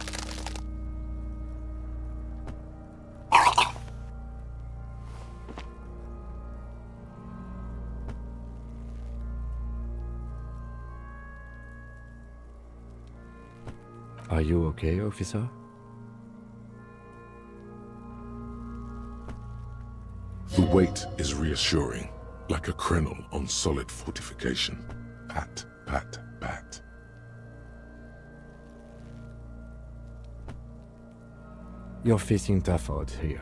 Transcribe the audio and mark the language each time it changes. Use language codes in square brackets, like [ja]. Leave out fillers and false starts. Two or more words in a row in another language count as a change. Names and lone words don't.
[en] Are you okay, officer? The weight is reassuring, like a krenel on solid fortification. Pat, pat, pat. You're facing tough odds here.